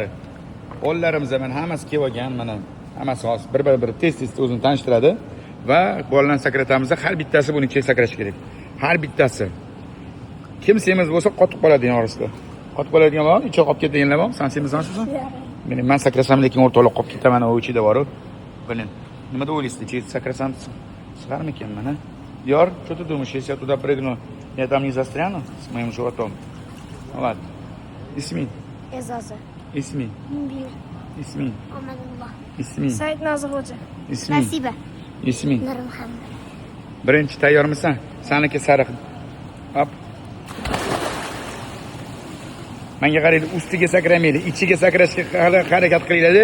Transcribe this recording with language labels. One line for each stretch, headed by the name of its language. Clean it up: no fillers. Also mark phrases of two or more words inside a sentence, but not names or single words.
Uzbek: O'g'illarimiz mana hammasi kelib olgan, mana hammasi hozir bir tez o'zini tanishtiradi va bolalarni sakratamizda har bittasi buni ichiga sakrashi kerak. Har bittasi. Kim semiz bo'lsa qotib qoladi orasida. Qotib qoladigan bor, ichiga qolib ketganlar bor. Sen semizsanmi? Men sakrasam lekin o'rtoqlik qolib ketaman, u ichida bor. Bilin. Nima deb o'ylaysiz? Ichiga sakrasam sig'armikan mana?
Russian: Diyor, что ты думаешь, если я туда прыгну, я там не застряну с моим животом? Ну ладно.
Uzbek: Ismi? E'zoza. Ismi? Munbir. Ismi? Omadulloh. Ismi? Said Nazirxo'ja. Ismi? Nasiba. Ismi? Nur Muhammad. Birinchi tayyormisan? Saniki sariq. Hop. Menga qaraydi, ustiga sakramaydi, ichiga sakrashga harakat qiladi.